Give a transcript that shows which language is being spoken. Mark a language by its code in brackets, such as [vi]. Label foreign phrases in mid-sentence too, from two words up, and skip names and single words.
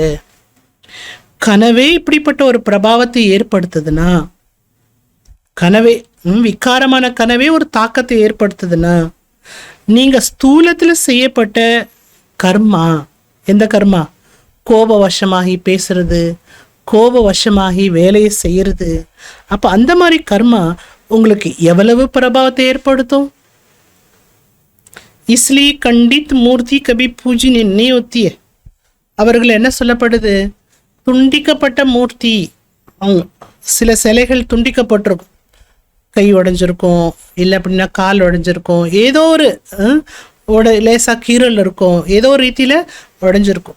[ta] கனவே இப்படிப்பட்ட ஒரு பிரபாவத்தை ஏற்படுத்துதுன்னா, கனவே விகாரமான கனவே ஒரு தாக்கத்தை ஏற்படுத்துதுன்னா, நீங்க ஸ்தூலத்துல செய்யப்பட்ட கர்மா, எந்த கர்மா? கோபவசமாகி பேசுறது, கோபவசமாகி வேலையை செய்யறது. அப்ப அந்த மாதிரி கர்மா உங்களுக்கு எவ்வளவு பிரபாவத்தை ஏற்படுத்தும்? [hi] इसलिए खंडित मूर्ति कभी पूजनीय नहीं होती है. [ta] அவர்கள் என்ன சொல்லப்படுது? துண்டிக்கப்பட்ட மூர்த்தி. அவங்க சில சிலைகள் துண்டிக்கப்பட்டிருக்கும், கை உடைஞ்சிருக்கும், இல்லை அப்படின்னா கால் உடைஞ்சிருக்கும், ஏதோ ஒரு லேசா கீரல் இருக்கும், ஏதோ ஒரு ரீதியில உடைஞ்சிருக்கும்.